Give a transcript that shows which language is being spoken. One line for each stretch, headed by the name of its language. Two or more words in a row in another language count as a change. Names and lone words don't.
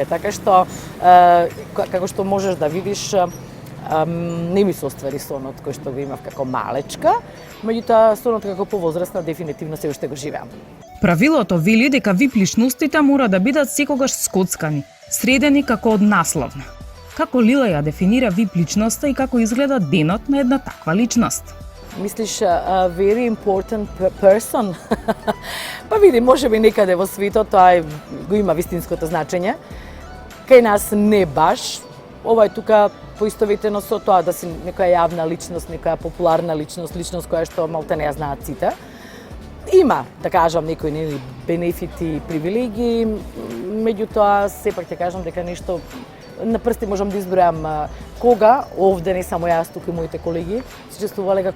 Macedonian: Така што, како што можеш да видиш, не ми се оствари сонот кој што го имав како малечка, меѓутоа сонот како повозрасна дефинитивно се уште го живеам. Правилото вели дека вип личностите мора да бидат секогаш скоцкани, средени како од насловна. Како Лила ја дефинира вип личноста и како изгледа денот на една таква личност? Мислиш,
English: very important person?
Macedonian: Па види, можеби некаде во светот тоа го има вистинското значење. Кај нас не баш. Ова е тука поистоветено со тоа да си некоја јавна личност, некоја популарна личност, личност која што малте не ја знаат сите. Има, да кажам, некои бенефити и привилегии, меѓутоа сепак ќе кажам дека нешто на прсти можам да избројам кога, овде не само јас, туку и моите колеги, се чувствувале како